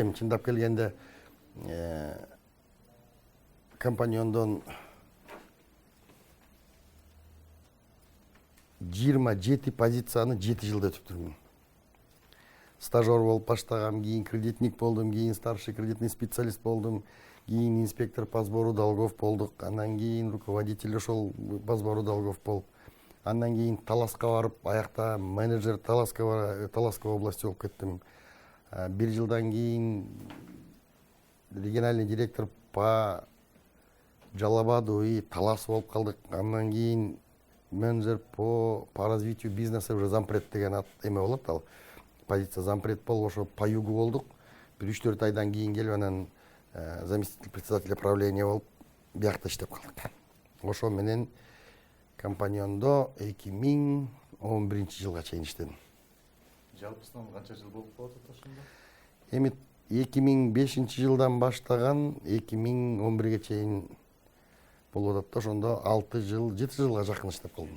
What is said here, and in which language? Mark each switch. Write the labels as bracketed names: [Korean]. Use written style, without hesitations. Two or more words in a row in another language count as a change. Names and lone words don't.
[Kyrgyz] Эми чындап келгенде компаньондон 27 позицияны 7 жылда өтүптүрмүн. Стажер болуп баштагам, кийин кредитник болдум, кийин [Russian] старший кредитный специалист [Kyrgyz] болдум, кийин [Russian] инспектор по сбору долгов [Kyrgyz] болдук, андан кийин руководитель ошол [Russian] по сбору долгов [Kyrgyz] болуп, андан кийин Таласка барып, аякта менеджер Таласка области болуп кеттим. 1 жылдан кийин [Russian] региональный директор по Жалал-Абаду и Талас [Kyrgyz] болуп калдык. Андан кийин [Russian] менеджер по развитию бизнеса уже зампред [Kyrgyz] деген эме болот, ал позиция зампред болуп, ошо [Russian] по югу [Kyrgyz] болдук. Бир 3-4 айдан кийин келип анан [Russian] заместитель председателя правления [Kyrgyz] болуп биякта иштеп калдык. Ошо менен компаньондо 2011-жылга чейин иштедим. Жалпысынан канча жыл болуп калат ошондо? Эми 2005-жылдан баштаган 2011-ге чейин болуп атат да, ошондо 6 жыл, 7 жылга жакын иштеп калдым.